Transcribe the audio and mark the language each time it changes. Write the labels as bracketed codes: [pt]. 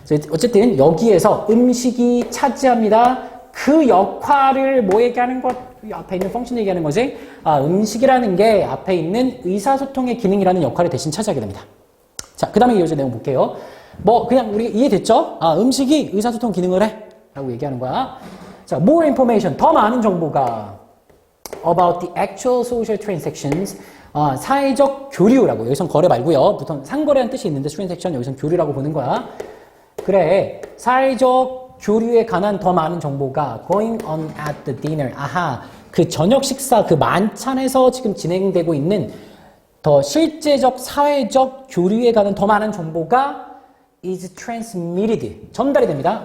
[ko] 어쨌든 여기에서 음식이 차지합니다. 그 역할을 뭐 얘기하는 것, 앞에 있는 펑션 얘기하는 거지. 음식이라는 게 앞에 있는 의사소통의 기능이라는 역할을 대신 차지하게 됩니다. 자, 그 다음에 이어진 내용 볼게요. 그냥 우리가 이해됐죠? 음식이 의사소통 기능을 해. 라고 얘기하는 거야. [en] 자, more information, [ko] 더 많은 정보가 [en] about the actual social transactions, [ko] 사회적 교류라고. 여기선 거래 말고요. 보통 상거래라는 뜻이 있는데 transaction 여기선 교류라고 보는 거야. 그래, 사회적 교류에 관한 더 많은 정보가 [en] going on at the dinner. [ko] 그 저녁 식사, 그 만찬에서 지금 진행되고 있는 더 실제적 사회적 교류에 관한 더 많은 정보가 [en] is transmitted, [ko] 전달이 됩니다.